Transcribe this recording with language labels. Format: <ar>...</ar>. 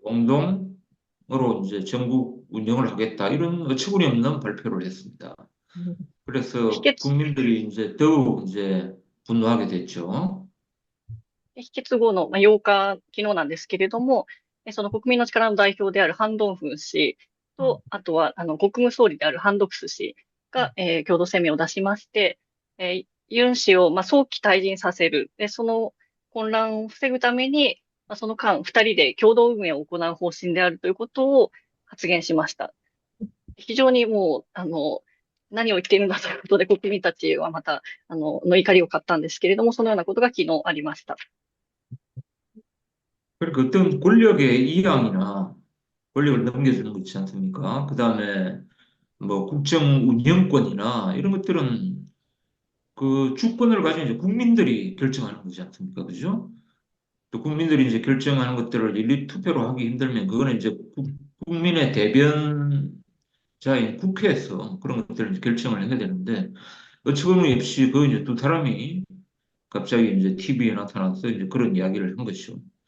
<ko>선동으로 이제 전국 운영을 하겠다 이런 어처구니 없는 발표를 했습니다. 음.</ko> <ja>秘</ja> <ko>그래서</ko> <ja>訣、</ja> <ko>국민들이 이제 더욱 이제 분노하게 됐죠.</ko> <ja>秘訣後の、8日、昨日なんですけれども、その国民の力の代表であるハン・ドンフン氏と、あとは、国務総理であるハン・ドクス氏が、共同声明を出しまして、ユン氏を、早期退陣させる。で、その混乱を防ぐために、その間、二人で共同運営を行う方針であるということを発言しました。非常にもう、何を言っているんだということで、国民たちはまた、怒りを買ったんですけれども、そのようなことが昨日ありました。</ja> <ko>그러니까 어떤 권력의 이양이나 권력을 넘겨주는 거 있지 않습니까? 그다음에 뭐 국정 운영권이나 이런 것들은 그 주권을 가진 이제 국민들이 결정하는 거지 않습니까? 그죠? 또 국민들이 이제 결정하는 것들을 일일이 투표로 하기 힘들면 그거는 이제 국민의 대변자인 국회에서 그런 것들을 이제 결정을 해야 되는데 어처구니없이 그 이제 두 사람이 갑자기 이제 TV에 나타나서 이제 그런 이야기를 한 것이죠.</ko>